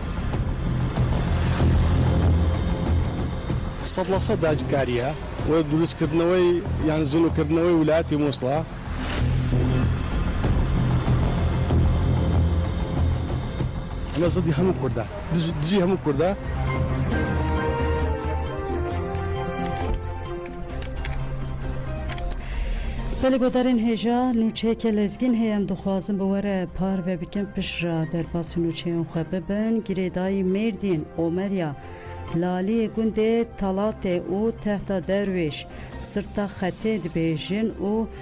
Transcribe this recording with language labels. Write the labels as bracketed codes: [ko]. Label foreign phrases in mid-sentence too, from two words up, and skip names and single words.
[ckb] 100% داگیرکاریە و دروستکردنەوەی یان زوڵکردنەوەی ویلایەتی مووسڵا ئەمە زەدی هەموو کوردە دژی هەموو کوردە [ku] بەلگۆدارên hêja nûçeyeke lezgîn heye em dixwazin bi were par ve bikin pişra derbasî nûçeyên xwe bibin girêdayî Mêrdîn Omerya Laliyê gundê Talatê û Tehta Derwêş sirta xetê dibêjin û